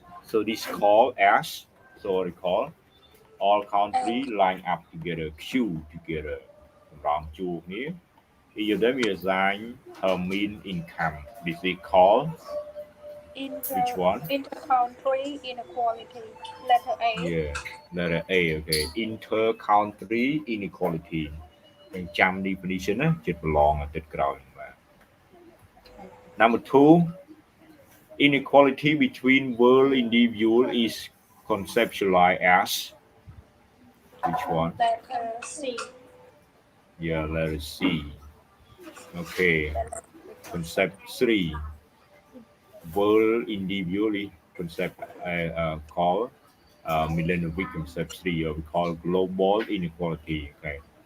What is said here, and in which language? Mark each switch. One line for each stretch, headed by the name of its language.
English: So this called as, so recall, all countries line up together, queue together. Wrong chu here. Each of them is assigned her mean income. This is called, which one? Inter-country inequality. Letter A. Yeah, letter A, okay. Inter-country inequality.
Khmer: យើងចាំ definition ណាចិត្តប្រឡងអាទិត្យក្រោយបាទ
English: Number 2 Inequality between world individual is conceptualized as which one? Letter C. Yeah, letter C. Okay. Concept 3. World individually concept called millennium concept 3 we call global inequality. Okay.